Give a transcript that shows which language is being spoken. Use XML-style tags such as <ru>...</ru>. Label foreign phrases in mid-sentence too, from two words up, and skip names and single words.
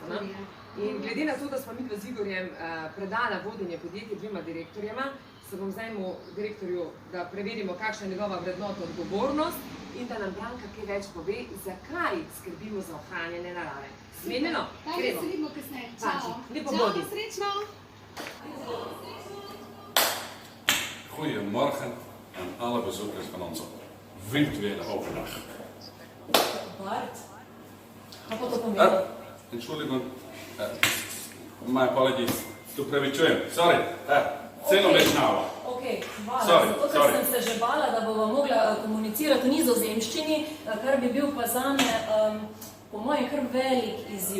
<sl>In glede na to, da smo mi z Igorjem predala vodenje podjetja dvema direktorjema, se bom zdaj mu direktorju, da preverimo, kakšna je njegova vrednota odgovornost in da nam Branka kaj več pove, zakaj skrbimo za ohranjanje narave. Smenjeno? Tajne se vidimo kasneje. Čau. Lepo bodi. Čau, srečno.</sl> <nl>Goedemorgen aan alle bezoekers van onze virtuele overdag.</nl> <sl>Bart, kaj pa to pomeni? Entschuldigung,</sl> <en>my apologies,</en> <sl>se upravičujem, sorry, celo mešnava. Ok, hvala, zato ker sem se že bala, da bova mogla komunicirati v nizozemščini, kar bi bil pa zame, po mojem, kar velik izziv.</sl>